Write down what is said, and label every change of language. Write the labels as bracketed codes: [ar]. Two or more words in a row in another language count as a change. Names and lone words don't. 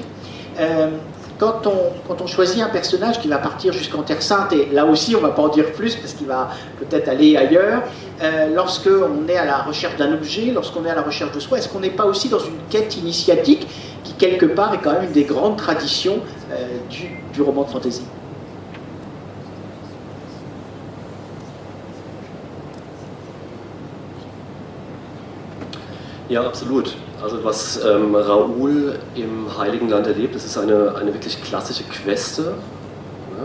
[fr] Quand on choisit un personnage qui va partir jusqu'en Terre Sainte, et là aussi on ne va pas en dire plus parce qu'il va peut-être aller ailleurs, lorsqu'on est à la recherche d'un objet, lorsqu'on est à la recherche de soi, est-ce qu'on n'est pas aussi dans une quête initiatique qui quelque part est quand même une des grandes traditions du roman de fantasy? [de] Ja, absolut. Also was Raoul im Heiligen Land erlebt, das ist eine wirklich klassische Queste. Ja?